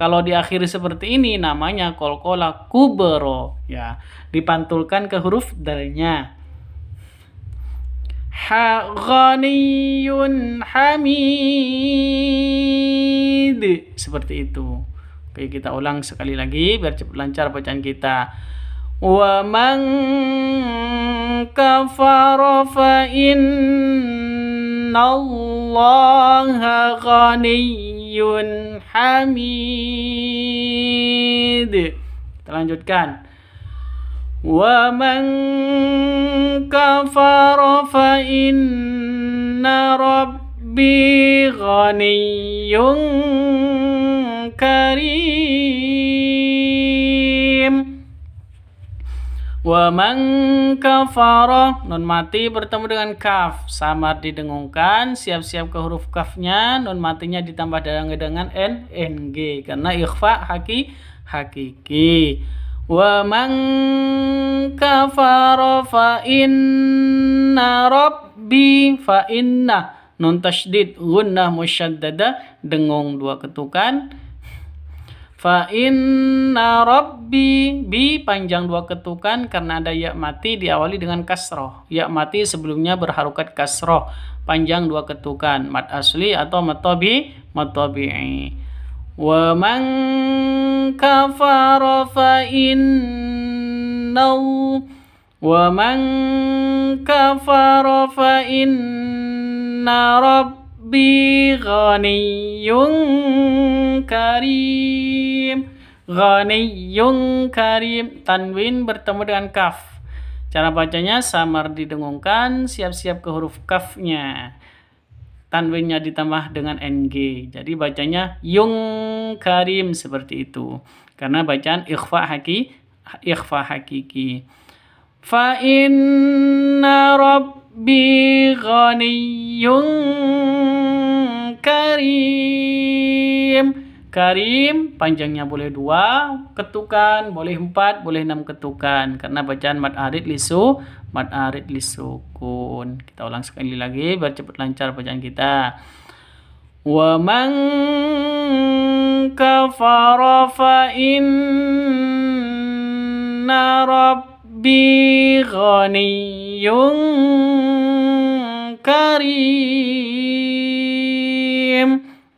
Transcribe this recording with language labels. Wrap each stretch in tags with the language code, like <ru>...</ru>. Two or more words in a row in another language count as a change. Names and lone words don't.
<id>Kalau diakhiri seperti ini namanya</id> <ar>قلقلة كبرى</ar> <id>ya. Dipantulkan ke huruf dalnya.</id> <ar>غني حميد.</ar> <id>Seperti itu. Oke, kita ulang sekali lagi biar cepat lancar bacaan kita.</id> <ar>ومن كفر فإن الله غني حميد.</ar> <id>Kita lanjutkan.</id> <ar>ومن كفر فإن ربي غني كريم. ومن كفر</ar> <id>nun mati bertemu dengan kaf, samar didengungkan, siap-siap ke huruf kafnya, nun matinya ditambah dengan ng karena</id> <ar>إخفاء حقيقي. ومن كفر فإن ربي فإن</ar> <id>rabbi fa inna nun tasydid</id> <ar>غنة مشددة</ar> <id>dengung 2 ketukan.</id> <ar>فإن ربي</ar> <id>bi panjang 2 ketukan karena ada ya mati diawali dengan kasroh. Ya mati sebelumnya berharokat kasroh panjang 2 ketukan</id> <ar>مد أصلي</ar> <id>atau</id> <ar>مد طبيعي. ومن كفر فإن ربي غني كريم. غني كريم</ar> <id>tanwin bertemu dengan kaf. Cara bacanya samar didengungkan, siap-siap ke huruf kafnya. Tanwinnya ditambah dengan ng. Jadi bacanya yung karim seperti itu. Karena bacaan</id> <ar>إخفاء حقيقي. فإن ربي غني كريم.</ar> <id>Karim panjangnya boleh 2 ketukan, boleh 4, boleh 6 ketukan. Karena bacaan</id> <ar>مد عارض للسكون.</ar> <id>Kita ulang sekali lagi biar cepat lancar bacaan kita.</id> <ar>ومن كفر فإن ربي غني كريم.</ar>